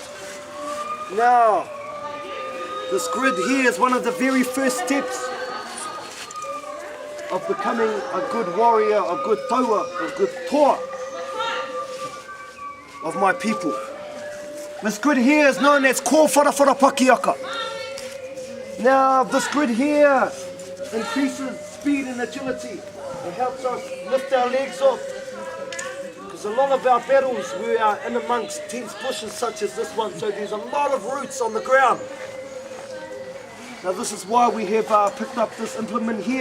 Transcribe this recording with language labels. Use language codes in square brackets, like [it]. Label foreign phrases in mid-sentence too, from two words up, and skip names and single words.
[en] Now, this grid here is one of the very first steps of becoming a good warrior, a good taua, a good toa of my people. This grid here is known as [mi] ko whara pakiaka. [en] Now this grid here increases speed and agility. It helps us lift our legs off. Because a lot of our battles we are in amongst dense bushes such as this one, so there's a lot of roots on the ground. Now this is why we have picked up this implement here.